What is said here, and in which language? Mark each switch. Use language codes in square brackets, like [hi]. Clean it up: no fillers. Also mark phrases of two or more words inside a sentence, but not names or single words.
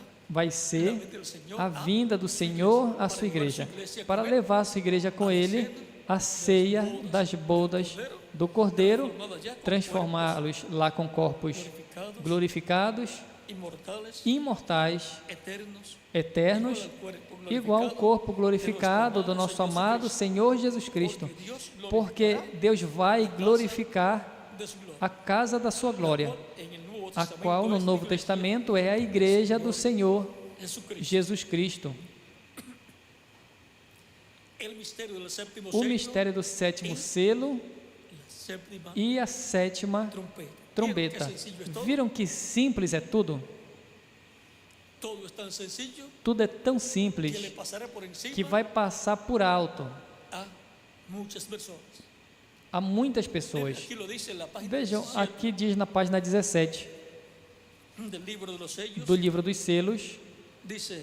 [pt] vai ser a vinda do Senhor à sua igreja, para levar a sua igreja com Ele à ceia das bodas do Cordeiro, transformá-los lá com corpos glorificados, [es] inmortales, [pt] imortais, eternos, eternos, igual ao corpo glorificado do nosso amado Senhor Jesus Cristo, porque Deus vai glorificar [es] de su gloria, [pt] a casa da sua glória, [es] en el Nuevo [pt] a [es] Testamento [pt] qual no [es] es [pt] Novo Testamento é a igreja do Senhor [es] Jesucristo. [pt] Jesus Cristo. [es] El misterio del séptimo [pt] O [es] sello [pt] mistério do 7º selo [es] séptima [pt] e a sétima trombeta. Viram que simples é tudo? [es] Todo es tan sencillo [pt] Tudo é tão [es] que [pt] simples [es] le pasará por encima [pt] que vai passar por alto [es] a muchas personas. [pt] a muitas pessoas. [es] Aquí lo dice en la página [pt] Vejam, [es] 17 [pt] aqui diz na página 17 [es] del libro de los sellos, [pt] do livro dos selos, [es] dice: